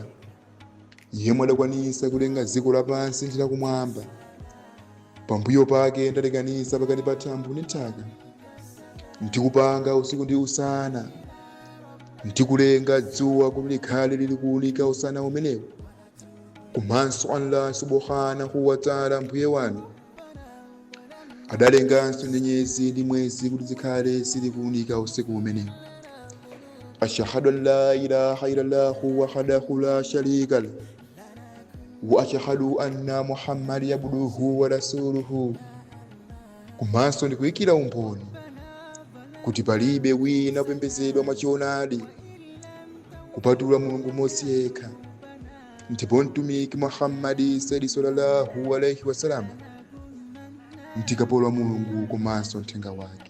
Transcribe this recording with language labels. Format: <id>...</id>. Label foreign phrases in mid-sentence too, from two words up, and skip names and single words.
<ny>yemwe adakwanisa kulenga dziko lapansi ndi lakumwamba, pambuyo pake ndalekanisa pakati pa thambo ndi nthaka, ndikupanga usiku ndi usana, ndikulenga dzuwa kuti likhale likuwunika usana umenewu, komanso Allah</ny> <ar>سبحانه وتعالى</ar> <ny>mbuye wanu adalenganso nyenyezi ndi mwezi kuti zikhale zikuwunika usiku umenewu.</ny> <ar>أشهد أن لا إله إلا الله وحده لا شريك له وأشهد أن محمدا عبده ورسوله.</ar> <ny>Komanso ndikuyikira umboni kuti palibe wina opembedzedwa mwachionadi kupatula Mulungu mmodzi yekha, ndipo mtumiki Muhammadi</ny> <ar>صلى الله عليه وسلم</ar> <ny>mtikapola Mulungu komanso mthenga wake.</ny>